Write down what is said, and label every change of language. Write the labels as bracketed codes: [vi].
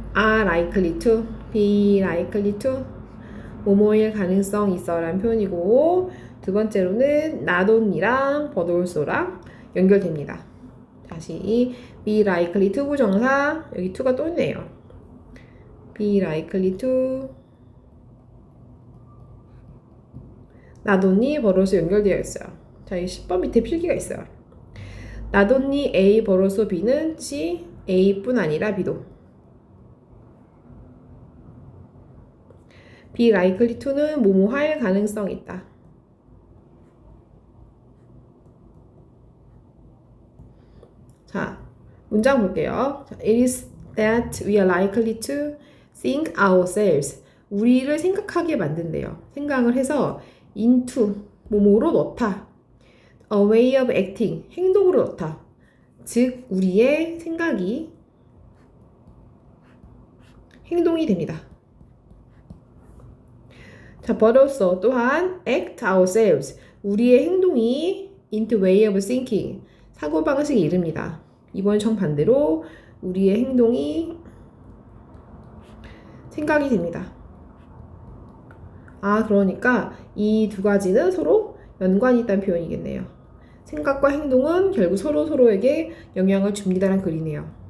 [ko] are likely to, be likely to 뭐뭐일 가능성 있어 라는 표현이고 두 번째로는 not only랑 but also랑 연결됩니다. 다시 be likely to 부정사 여기 to가 또 있네요. [en] be likely to not only but also 연결되어 있어요. [ko] 자, 이 10번 밑에 필기가 있어요. not only A but also B 는 C, A뿐 아니라 B도 be likely to 는 뭐뭐 할 가능성이 있다. 자, 문장 볼게요. [en] 자, it is that we are likely to think ourselves. [ko] 우리를 생각하게 만든대요. 생각을 해서 into 뭐뭐로 넣다. [en] a way of acting 행동으로 넣다. [ko] 즉 우리의 생각이 행동이 됩니다. [en] 자, but also 또한 act ourselves 우리의 행동이 into way of thinking 사고방식에 이릅니다. [ko] 이번 정반대로 우리의 행동이 생각이 됩니다. 아, 그러니까 이 두 가지는 서로 연관이 있다는 표현이겠네요. 생각과 행동은 결국 서로에게 영향을 줍니다라는 글이네요.